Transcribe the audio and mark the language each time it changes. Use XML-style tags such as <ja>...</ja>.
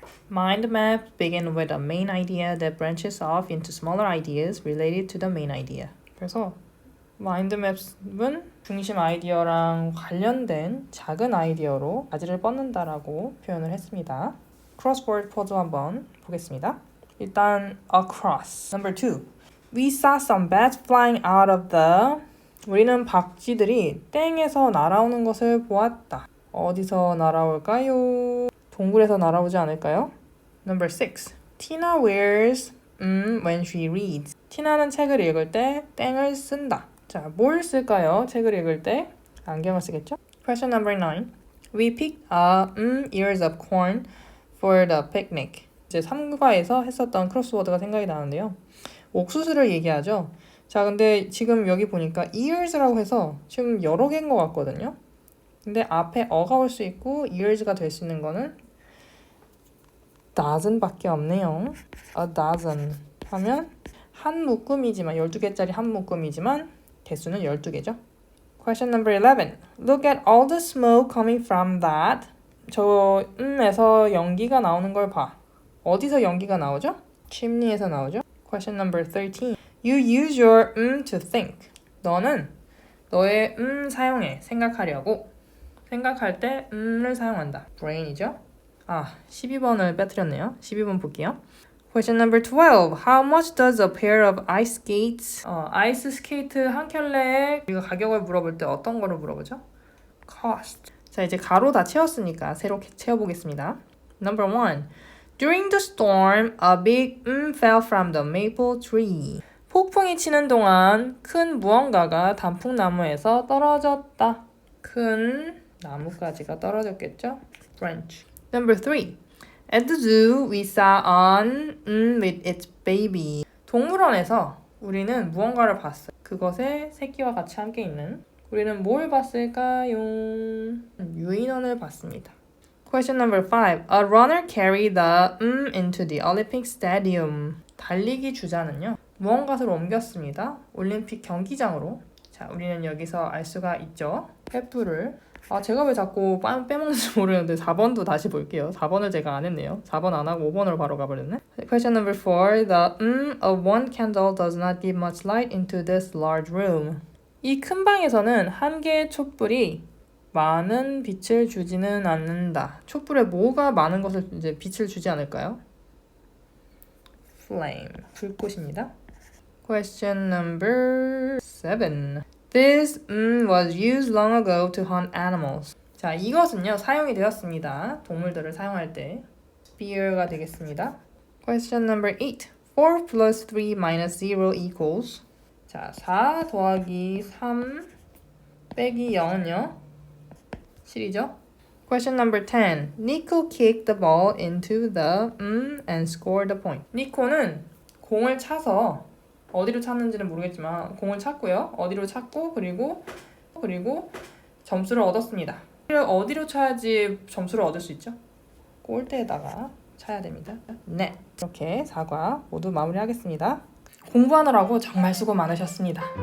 <en>Mind maps begin with a main idea that branches off into smaller ideas related to the main idea.</en> <ko>그래서 마인드 맵은 중심 아이디어랑 관련된 작은 아이디어로 가지를 뻗는다라고 표현을 했습니다. 크로스워드 포즈 한번 보겠습니다.</ko> <en>일단 across. Number 2. We saw some bats flying out of the.</en> <ko>우리는 박쥐들이 땡에서 날아오는 것을 보았다. 어디서 날아올까요? 동굴에서 날아오지 않을까요?</ko> <en>Number 6. Tina wears when she reads.</en> <ko>티나는 책을 읽을 때 땡을 쓴다. 자, 뭘 쓸까요? 책을 읽을 때 안경을 쓰겠죠?</ko> <en>Question number 9. We picked ears of corn for the picnic.</en> <ko>이제 3과에서 했었던 크로스워드가 생각이 나는데요. 옥수수를 얘기하죠. 자, 근데 지금 여기 보니까 ears라고 해서 지금 여러 개인 것 같거든요. 근데 앞에 어가 올 수 있고 ears가 될 수 있는 거는 dozen밖에 없네요. A dozen 하면 한 묶음이지만 12개짜리 한 묶음이지만 개수는 12개죠.</ko> <en>Question number 11. Look at all the smoke coming from that.</en> <ko>저 에서 연기가 나오는 걸 봐. 어디서 연기가 나오죠? chimney에서 나오죠.</ko> <en>Question number 13. You use your to think.</en> <ko>너는 너의 사용해. 생각하려고. 생각할 때 를 사용한다. brain이죠. 12번을 빼뜨렸네요. 12번 볼게요.</ko> <en>Question number 12. How much does a pair of ice skates?</en> <ko>아이스 스케이트 한 켤레의 우리가 가격을 물어볼 때 어떤 거를 물어보죠?</ko> <en>Cost.</en> <ko>자, 이제 가로 다 채웠으니까 새로 채워보겠습니다.</ko> <en>Number 1. During the storm, a big fell from the maple tree.</en> <ko>폭풍이 치는 동안 큰 무언가가 단풍나무에서 떨어졌다. 큰 나뭇가지가 떨어졌겠죠? Branch.</ko> <en>Number 3. At the zoo, we saw an with its baby.</en> <ko>동물원에서 우리는 무언가를 봤어요. 그것의 새끼와 같이 함께 있는. 우리는 뭘 봤을까요? 유인원을 봤습니다.</ko> <en>Question number 5. A runner carried the into the Olympic Stadium.</en> <ko>달리기 주자는요. 무언가를 옮겼습니다. 올림픽 경기장으로. 자, 우리는 여기서 알 수가 있죠. 페프를. 제가 왜 자꾸 빼먹는지 모르는데 4번도 다시 볼게요. 4번을 제가 안 했네요. 4번 안 하고 5번으로 바로 가버렸네.</ko> <en>Question number 4. The of one candle does not give much light into this large room.</en> <ko>이 큰 방에서는 한 개의 촛불이 많은 빛을 주지는 않는다. 촛불에 뭐가 많은 것을 이제 빛을 주지 않을까요?</ko> <en>flame.</en> <ko>불꽃입니다.</ko> <en>Question number 7. This was used long ago to hunt animals.</en> <ko>자, 이것은요 사용이 되었습니다. 동물들을 사용할 때. Spear가 되겠습니다.</ko> <en>Question number 8. 4 plus 3 minus 0 equals.</en> <ko>자, 4 더하기 3 빼기 0은요 7이죠.</ko> <en>Question number 10. Nico kicked the ball into the and scored the point.</en> <ko>니코는 공을 차서 어디로 찼는지는 모르겠지만 공을 찼고요. 어디로 찼고 그리고 점수를 얻었습니다. 어디로 차야지 점수를 얻을 수 있죠? 골대에다가 차야 됩니다. 네, 이렇게 4과 모두 마무리하겠습니다. 공부하느라고 정말 수고 많으셨습니다.</ko>